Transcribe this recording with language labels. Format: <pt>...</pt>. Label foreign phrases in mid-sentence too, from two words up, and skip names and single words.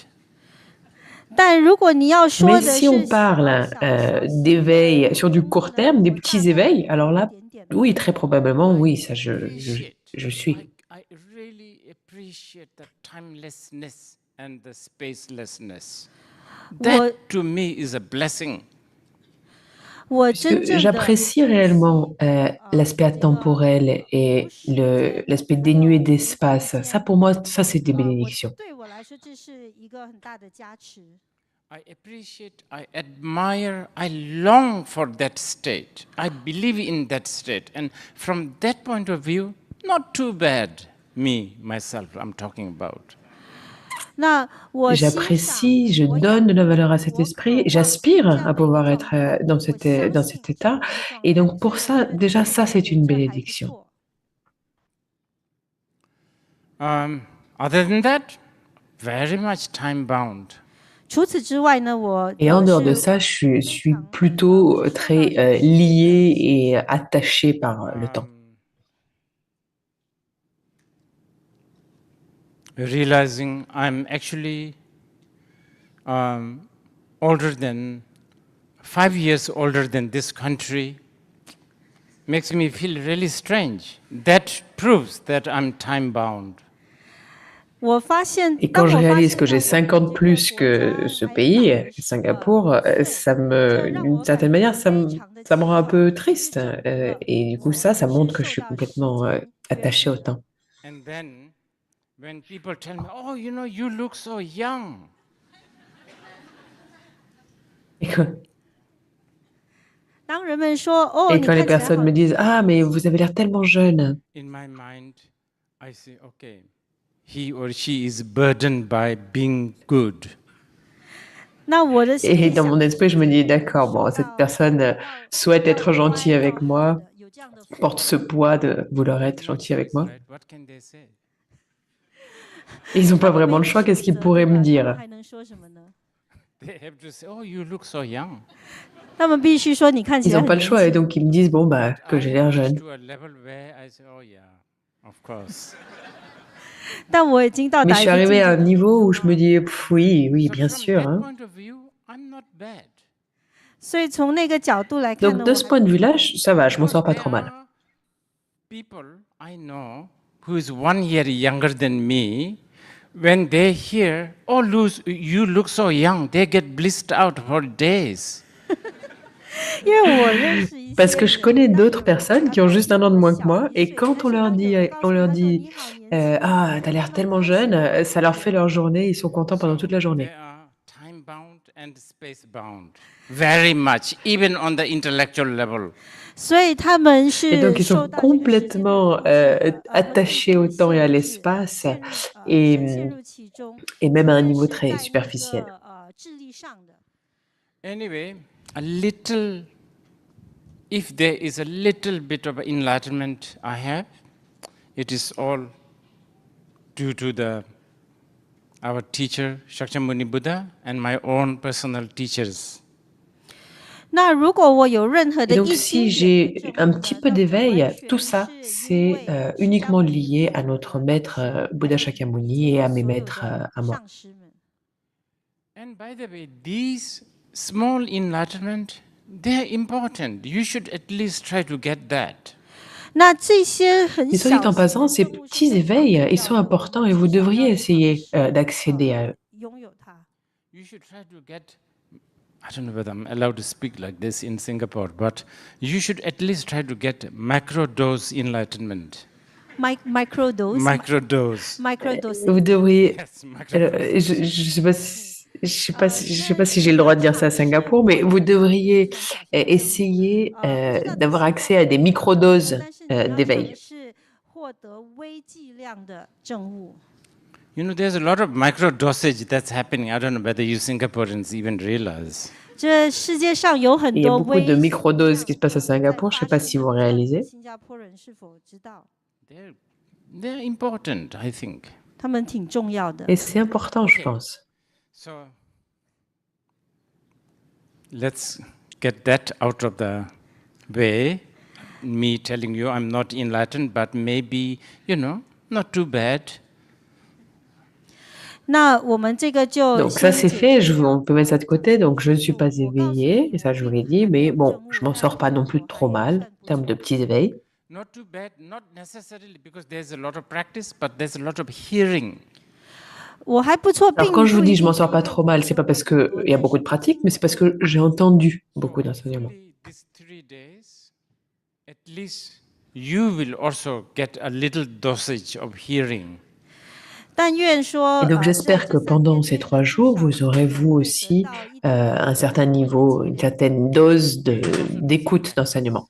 <zh>但如果你要说</zh> <fr>Mais</fr> <zh>的</zh> <fr>si</fr> <zh>是</zh> <fr>on parle</fr> <zh>小小</zh> <fr>d'éveil sur du</fr> <zh>证悟</zh> <fr>court</fr> <zh>呢，</zh> <fr>terme, des</fr> <zh>我大</zh> <fr>petits</fr> <zh>概</zh> <fr>éveils,</fr> <zh>有</zh> <fr>alors</fr> <zh>一</zh> <fr>là,</fr> <zh>点点。</zh> <fr>oui, très probablement, oui, ça</fr> <en>Appreciate.</en> <fr>je suis.</fr> <en>I really appreciate the timelessness and the spacelessness. That to me is a blessing.</en> <zh>我</zh> <fr>Parce</fr> <zh>真</zh> <fr>que</fr> <zh>正的</zh> <fr>j'apprécie</fr> <zh>珍惜</zh> <fr>réellement l'aspect</fr> <zh>这个</zh> <fr>atemporel et</fr> <zh>不是在</zh> <fr>l'aspect</fr> <zh>能够</zh> <fr>dénué</fr> <zh>无条</zh> <fr>d'espace.</fr> <zh>件</zh> <fr>Ça, pour moi, ça, c'est des</fr> <zh>我</zh> <fr>bénédictions.</fr> <zh>对我来说这是一个很大的加持。</zh> <en>I appreciate, I admire, I long for that state. I believe in that state. And from that point of view, not too bad, me, myself, I'm talking about.</en> <zh>那我欣赏</zh> <fr>J'apprécie, je</fr> <zh>我</zh> <fr>donne de la</fr> <zh>仰</zh> <fr>valeur à</fr> <zh>望</zh> <fr>cet</fr> <zh>我渴</zh> <fr>esprit,</fr> <zh>望</zh> <fr>j'aspire</fr> <zh>这</zh> <fr>à</fr> <zh>样的一个</zh> <fr>pouvoir</fr> <zh>状</zh> <fr>être</fr> <zh>态，</zh> <fr>dans</fr> <zh>我相</zh> <fr>dans</fr> <zh>信</zh> <fr>cet</fr> <zh>这</zh> <fr>état.</fr> <zh>样的一个状</zh> <fr>Et</fr> <zh>态，</zh> <fr>donc, pour</fr> <zh>我</zh> <fr>ça,</fr> <zh>觉得</zh> <fr>déjà,</fr> <zh>这</zh> <fr>ça,</fr> <zh>个</zh> <fr>c'est</fr> <zh>原</zh> <fr>une</fr> <zh>则还不</zh> <fr>bénédiction.</fr> <zh>错。</zh> <en>Other than that, very much time bound.</en> <zh>除此之外呢，我</zh> <fr>Et en dehors de</fr> <zh>是</zh> <fr>ça, je</fr> <zh>非</zh> <fr>suis</fr> <zh>常</zh> <fr>plutôt</fr> <zh>受到</zh> <fr>très</fr> <zh>这个时间的</zh> <fr>liée et attachée par le temps.</fr> <en>Realizing I'm actually older than 5 years older than this country makes me feel really strange. That proves that I'm time bound.</en> <zh>我发现，</zh> <fr>Et</fr> <zh>当</zh> <fr>quand je</fr> <zh>我发</zh> <fr>réalise</fr> <zh>现</zh> <fr>que</fr> <zh>到</zh> <fr>j'ai</fr> <zh>我们</zh> <fr>50</fr> <zh>这个</zh> <fr>plus</fr> <zh>国</zh> <fr>que</fr> <zh>家</zh> <fr>ce</fr> <zh>还</zh> <fr>pays,</fr> <zh>保持</zh> <fr>Singapour,</fr> <zh>1岁，</zh> <fr>ça</fr> <zh>这</zh> <fr>me,</fr> <zh>让</zh> <fr>d'une</fr> <zh>我感</zh> <fr>certaine</fr> <zh>觉</zh> <fr>manière,</fr> <zh>非常的</zh> <fr>ça me rend un</fr> <zh>骄傲，</zh> <fr>peu</fr> <zh>也是</zh> <fr>triste.</fr> <zh>证明了</zh> <fr>Et du coup,</fr> <zh>我</zh> <fr>ça</fr> <zh>不</zh> <fr>montre</fr> <zh>是</zh> <fr>que je</fr> <zh>受</zh> <fr>suis</fr> <zh>到时</zh> <fr>complètement</fr> <zh>间约</zh> <fr>attachée</fr> <zh>束</zh> <fr>au</fr> <zh>的。</zh> <fr>temps.</fr> <en>And then When people tell me, oh, you know, you look so young.</en> <fr>Et que-</fr> <zh>当人们说哦，</zh> <fr>Et</fr> <zh>你</zh> <fr>quand les</fr> <zh>看起来好</zh> <fr>personnes me disent Ah, mais vous avez l'air tellement jeune.</fr> <en>In my mind, I say, okay, he or she is burdened by being good.</en> <zh>那我的心</zh> <fr>Et</fr> <zh>里</zh> <fr>dans</fr> <zh>想</zh> <fr>mon</fr> <zh>的</zh> <fr>esprit,</fr> <zh>是</zh> <fr>je me dis D'accord, bon,</fr> <zh>受</zh> <fr>cette</fr> <zh>到</zh> <fr>personne</fr> <zh>要</zh> <fr>souhaite</fr> <zh>要</zh> <fr>être</fr> <zh>乖</zh> <fr>gentille</fr> <zh>要</zh> <fr>avec</fr> <zh>好</zh> <fr>moi,</fr> <zh>的，有这样的父</zh> <fr>porte ce</fr> <zh>母，</zh> <fr>poids de vouloir</fr> <en>They</en> <fr>être</fr> <en>have no</en> <fr>gentil avec</fr> <en>choice,</en> <fr>moi.</fr> <en>right? What can they say?</en> <fr>Ils n'ont</fr> <zh>他</zh> <fr>pas</fr> <zh>们</zh> <fr>vraiment</fr> <zh>没</zh> <fr>le</fr> <zh>得</zh> <fr>choix,</fr> <zh>选</zh> <fr>qu'est-ce qu'ils</fr> <zh>择，</zh> <fr>pourraient</fr> <zh>对</zh> <fr>me</fr> <zh>吧？他们</zh> <fr>dire?</fr> <zh>还能说什么呢？</zh> <en>They have to say, oh, you look so young.</en> <zh>他们必须说你看起</zh> <fr>Ils</fr> <zh>来</zh> <fr>n'ont</fr> <zh>很</zh> <fr>pas le</fr> <zh>年</zh> <fr>choix et</fr> <zh>轻。</zh> <fr>donc ils me disent Bon, bah,</fr> <en>But</en> <fr>que</fr> <en>I</en> <fr>j'ai l'air</fr> <en>reach</en> <fr>jeune.</fr> <en>to a level where I say, oh yeah, of course.</en> <zh>但我已经到</zh> <fr>Mais</fr> <zh>达</zh> <fr>je</fr> <zh>一</zh> <fr>suis</fr> <zh>个境</zh> <fr>arrivée à</fr> <zh>界</zh> <fr>un niveau où je me dis Oui, oui,</fr> <en>So</en> <fr>bien</fr> <en>from</en> <fr>sûr.</fr> <en>that</en> <fr>Hein.</fr> <en>point of view, I'm not bad.</en> <zh>所以从那个角度来看</zh> <fr>Donc</fr> <zh>呢，</zh> <fr>de</fr> <zh>我</zh> <fr>ce</fr> <zh>还</zh> <fr>point de vue-là, ça va, je m'en</fr> <en>Because</en> <fr>sors pas</fr> <en>there</en> <fr>trop mal.</fr> <en>are people I know who is 1 year younger than me. When they hear, oh, Luz, you look so young, they get blissed out for days.</en> <zh>因为我认识一</zh> <fr>Parce</fr> <zh>些</zh> <fr>que je</fr> <zh>人，</zh> <fr>connais</fr> <zh>当</zh> <fr>d'autres</fr> <zh>有人</zh> <fr>personnes</fr> <zh>他</zh> <fr>qui ont</fr> <zh>都</zh> <fr>juste</fr> <zh>比</zh> <fr>un an de</fr> <zh>我</zh> <fr>moins que</fr> <zh>小</zh> <fr>moi,</fr> <zh>一</zh> <fr>et</fr> <zh>岁，</zh> <fr>quand</fr> <zh>但</zh> <fr>on</fr> <zh>是</zh> <fr>leur</fr> <zh>当</zh> <fr>dit,</fr> <zh>有人告</zh> <fr>on</fr> <zh>诉</zh> <fr>leur</fr> <zh>他说</zh> <fr>dit</fr> <zh>你好年轻，</zh> <fr>Ah, t'as</fr> <zh>他</zh> <fr>l'air</fr> <zh>们</zh> <fr>tellement</fr> <zh>开始</zh> <fr>jeune,</fr> <zh>会</zh> <fr>ça leur fait leur journée, ils sont contents pendant toute la</fr> <en>They</en> <fr>journée.</fr> <en>are time bound and space bound. Very much, even on the intellectual level.</en> <zh>所以他们</zh> <fr>Et donc</fr> <zh>是</zh> <fr>ils</fr> <zh>受</zh> <fr>sont</fr> <zh>到这个时间的</zh> <fr>complètement</fr> <zh>控制的，和空</zh> <fr>attachés</fr> <zh>间</zh> <fr>au</fr> <zh>的</zh> <fr>temps et à</fr> <zh>限制，</zh> <fr>l'espace,</fr> <zh>陷入</zh> <fr>et,</fr> <zh>深陷入其中，</zh> <fr>et</fr> <zh>即</zh> <fr>même à un</fr> <zh>便</zh> <fr>niveau</fr> <zh>是</zh> <fr>très</fr> <zh>在那</zh> <fr>superficiel.</fr> <zh>个智力上的。</zh> <en>Anyway, a little, if there is a little bit of enlightenment I have, it is all due to our teacher, Shakyamuni Buddha, and my own personal teachers.</en> <zh>那如果我有任何</zh> <fr>Et</fr> <zh>的</zh> <fr>donc</fr> <zh>一</zh> <fr>si</fr> <zh>丁点的</zh> <fr>j'ai</fr> <zh>证</zh> <fr>un</fr> <zh>悟</zh> <fr>petit</fr> <zh>呢，</zh> <fr>peu</fr> <zh>那不完</zh> <fr>d'éveil, tout</fr> <zh>全</zh> <fr>ça,</fr> <zh>是因</zh> <fr>c'est</fr> <zh>为</zh> <fr>uniquement</fr> <zh>释迦牟尼</zh> <fr>lié</fr> <zh>佛</zh> <fr>à</fr> <zh>的</zh> <fr>notre</fr> <zh>老</zh> <fr>maître</fr> <zh>师，</zh> <fr>Bouddha</fr> <zh>还有</zh> <fr>Shakyamuni et à mes</fr> <zh>所有</zh> <fr>maîtres</fr> <zh>的</zh> <fr>à moi.</fr> <zh>上师们。</zh> <en>And by the way, these small enlightenment, they are important. You should at least try to get that.</en> <zh>那这些很</zh> <fr>Mais soit dit</fr> <zh>小</zh> <fr>en</fr> <zh>型</zh> <fr>passant,</fr> <zh>的</zh> <fr>ces</fr> <zh>证悟是</zh> <fr>petits</fr> <zh>非常</zh> <fr>éveils,</fr> <zh>重</zh> <fr>ils</fr> <zh>要</zh> <fr>sont</fr> <zh>的，我</zh> <fr>importants</fr> <zh>们</zh> <fr>et vous</fr> <zh>至少</zh> <fr>devriez</fr> <zh>要</zh> <fr>essayer</fr> <zh>尝试</zh> <fr>d'accéder à eux.</fr> <zh>拥有它。</zh> <en>You should try to get, I don't know whether I'm allowed to speak like this in Singapore, but you should at least try to get macro-dose enlightenment. Microdose. Macro-dose. Microdosing.</en> <fr>Vous devriez,</fr> <en>Yes, macro-dose.</en> <fr>je sais pas je sais pas si j'ai le droit de dire ça à Singapour, mais vous devriez essayer d'avoir accès à des microdoses</fr> <zh>但是你要尝</zh> <fr>d'éveil.</fr> <zh>试获得微剂量的证悟。</zh> <en>You know, there's a lot of micro-dosage that's happening. I don't know whether you Singaporeans even realize.</en> <zh>这世界上有很</zh> <fr>Il y a</fr> <zh>多</zh> <fr>beaucoup de</fr> <zh>微</zh> <fr>microdoses qui se passent à</fr> <zh>在</zh> <fr>Singapour, je</fr> <zh>发</zh> <fr>sais pas</fr> <zh>生</zh> <fr>si</fr> <zh>的</zh> <fr>vous</fr> <zh>不知道你们</zh> <fr>réalisez.</fr> <zh>新加坡人是否知道？</zh> <en>They're important, I think.</en> <zh>他们挺重要的。</zh> <fr>Et c'est important, je</fr> <en>Okay.</en> <fr>pense.</fr> <en>So let's get that out of the way. Me telling you I'm not enlightened, but maybe, you know, not too bad.</en> <zh>那我们这个就</zh> <fr>Donc ça</fr> <zh>先</zh> <fr>c'est</fr> <zh>解</zh> <fr>fait,</fr> <zh>决掉</zh> <fr>on peut mettre ça de côté, donc je ne suis</fr> <zh>就</zh> <fr>pas</fr> <zh>我告诉</zh> <fr>éveillée,</fr> <zh>你</zh> <fr>et ça</fr> <zh>我</zh> <fr>je vous</fr> <zh>并</zh> <fr>l'ai dit,</fr> <zh>还没</zh> <fr>mais</fr> <zh>有</zh> <fr>bon,</fr> <zh>证悟</zh> <fr>je m'en</fr> <zh>但</zh> <fr>sors pas non</fr> <zh>我</zh> <fr>plus trop</fr> <zh>还</zh> <fr>mal</fr> <zh>算</zh> <fr>en</fr> <zh>不</zh> <fr>termes de</fr> <zh>错。</zh> <fr>petits éveils.</fr> <en>Not too bad, not necessarily because there's a lot of practice, but there's a lot of hearing.</en> <zh>我还不错，</zh> <fr>Alors</fr> <zh>并</zh> <fr>quand je</fr> <zh>不</zh> <fr>vous</fr> <zh>一</zh> <fr>dis je</fr> <zh>定</zh> <fr>m'en</fr> <zh>是</zh> <fr>sors</fr> <zh>因</zh> <fr>pas</fr> <zh>为</zh> <fr>trop</fr> <zh>我</zh> <fr>mal, c'est pas</fr> <zh>证</zh> <fr>parce</fr> <zh>悟很</zh> <fr>qu'il</fr> <zh>多，</zh> <fr>y a</fr> <zh>但</zh> <fr>beaucoup</fr> <zh>是</zh> <fr>de</fr> <zh>我</zh> <fr>pratique, mais c'est parce</fr> <zh>证悟</zh> <fr>que j'ai entendu</fr> <en>So</en> <fr>beaucoup d'enseignements.</fr> <en>hopefully these 3 days, at least you will also get a little dosage of hearing.</en> <zh>但愿说</zh> <fr>Et donc</fr> <zh>在</zh> <fr>j'espère</fr> <zh>这</zh> <fr>que</fr> <zh>3</zh> <fr>pendant</fr> <zh>天</zh> <fr>ces</fr> <zh>内呢，</zh> <fr>3</fr> <zh>至</zh> <fr>jours,</fr> <zh>少</zh> <fr>vous</fr> <zh>你</zh> <fr>aurez</fr> <zh>们</zh> <fr>vous</fr> <zh>会得</zh> <fr>aussi</fr> <zh>到一点点</zh> <fr>un</fr> <zh>的</zh> <fr>certain</fr> <zh>证悟</zh> <fr>niveau,</fr> <zh>的</zh> <fr>une</fr> <zh>剂量。</zh> <fr>certaine dose d'écoute d'enseignement.</fr>